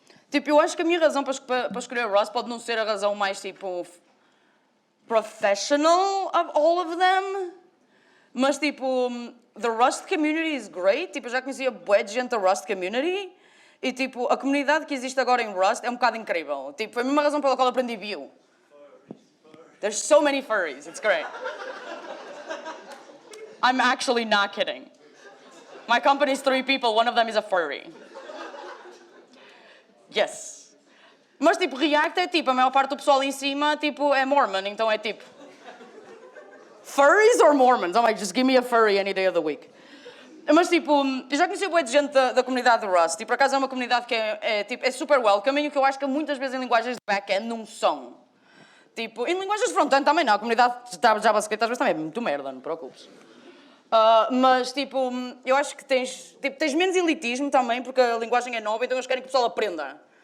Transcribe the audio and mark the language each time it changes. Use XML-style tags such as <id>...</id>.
<pt>Tipo, eu acho que a minha razão para escolher Rust pode não ser a razão mais, tipo,</pt> <en>professional of all of them,</en> <pt>mas, tipo,</pt> <en>the Rust community is great.</en> <pt>Tipo, eu já conhecia bué de gente da Rust community e, tipo, a comunidade que existe agora em Rust é um bocado incrível. Tipo, foi a mesma razão pela qual eu aprendi Vue.</pt> <en>There's so many furries, it's great. I'm actually not kidding. My company is 3 people, one of them is a furry. Yes.</en> <pt>Mas, tipo, React é tipo, a maior parte do pessoal em cima, tipo, é Mormon, então é tipo...</pt> <en>Furries or Mormons? I'm like, just give me a furry any day of the week.</en> <pt>Mas, tipo, eu já conheci bué de gente da comunidade do Rust, e por acaso é uma comunidade que é super welcoming, o que eu acho que muitas vezes em linguagens de back-end não são. Tipo, em linguagens de front-end também não, a comunidade de JavaScript às vezes também é muito merda, não te preocupes. Mas, tipo, eu acho que tens menos elitismo também, porque a linguagem é nova, então eles querem que o pessoal aprenda.</pt>